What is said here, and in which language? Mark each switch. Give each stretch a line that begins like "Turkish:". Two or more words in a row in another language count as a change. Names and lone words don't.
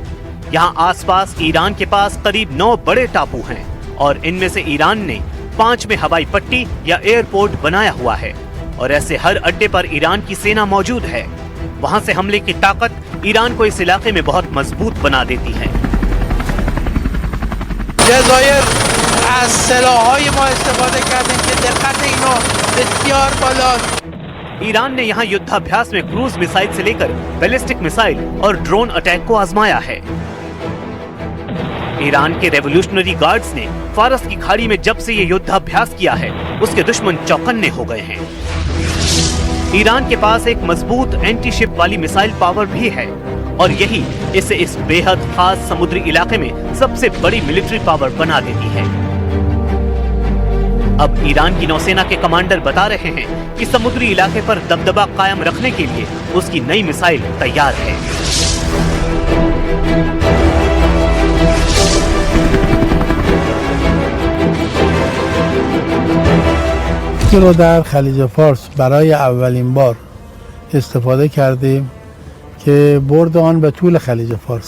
Hindi: यहाँ आसपास ईरान के पास करीब 9 बड़े टापू हैं और इनमें से ईरान ने 5 में हवाई पट्टी या एयरपोर्ट बनाया हुआ है और ऐसे हर अड्डे पर ईरान की सेना मौजूद है। वहाँ से हमले की ताकत ईरान को इस इलाके में बहुत मजबूत बना देती है।
Persian: जज़ायर از سلاح‌های ما استفاده کردن که دقت اینا بسیار بالاست।
Hindi: ईरान ने यहाँ युद्धाभ्यास में
English: cruise missile
Hindi: से लेकर
English: ballistic missile
Hindi: और
English: drone attack
Hindi: को आजमाया है। ईरान के
English: Revolutionary Guards
Hindi: ने फारस की खाड़ी में जब से ये युद्धाभ्यास किया है उसके दुश्मन चौकन्ने हो गए हैं। ईरान के पास एक मजबूत
English: anti ship
Hindi: वाली
English: missile power
Hindi: भी है और यही इसे इस बेहद खास समुद्री इलाके में सबसे बड़ी
English: military power
Hindi: बना देती है। अब ईरान की नौसेना के कमांडर बता रहे हैं कि समुद्री इलाके पर दबदबा कायम रखने के लिए उसकी नई मिसाइल तैयार है।
Persian: این رو در خلیج فارس برای اولین بار استفاده کردیم که برد آن به طول خلیج فارس.